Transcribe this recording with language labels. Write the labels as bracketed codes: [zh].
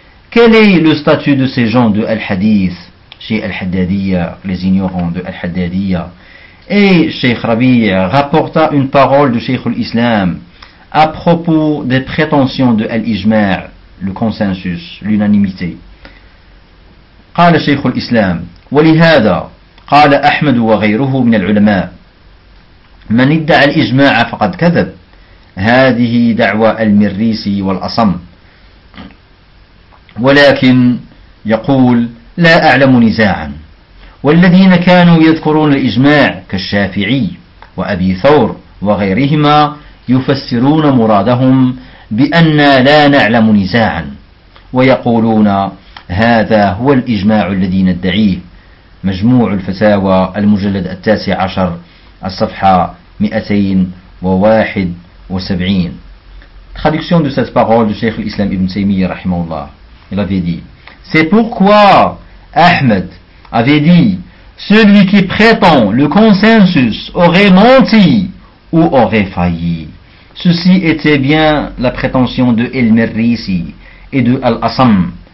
[fr] Quel est le statut de ces gens de Al-Hadith chez Al-Haddadiyya, les ignorants de Al-Haddadiyya? Et Cheikh Rabi' rapporta une parole de Cheikh al-Islam à propos des prétentions de Al-Ijma', le consensus, l'unanimité. [ar] قال شيخ الإسلام ولهذا قال أحمد وغيره من العلماء من ادعى الإجماع فقد كذب هذه دعوى المريسي والأصم ولكن يقول لا أعلم نزاعا والذين كانوا يذكرون الإجماع كالشافعي وأبي ثور وغيرهما يفسرون مرادهم بأن لا نعلم نزاعا ويقولون هذا هو الإجماع الذي ندعيه مجموع الفتاوى المجلد 19 الصفحة 271. [fr] Traduction de cette parole du Cheikh l'Islam Ibn Taymiyyah rahimahullah. Il avait dit: c'est pourquoi Ahmed avait dit: celui qui prétend le consensus aurait menti ou aurait failli. Ceci était bien la prétention de Al-Mirrisi et de Al-Asam.